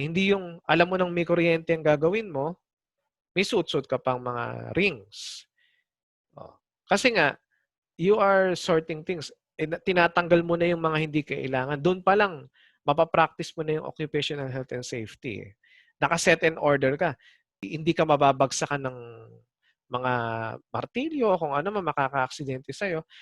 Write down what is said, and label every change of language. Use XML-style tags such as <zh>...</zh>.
<tl>Hindi yung alam mo nang may kuryente ang gagawin mo, may suot-suot ka pang mga rings. Kasi nga,</tl> <en>you are sorting things.</en> <tl>Tinatanggal mo na yung mga hindi kailangan. Doon pa lang, mapapractice mo na yung occupational health and safety. Naka-set and order ka. Hindi ka mababagsakan ng mga martilyo, kung ano man makaka-aksidente sa'yo.</tl>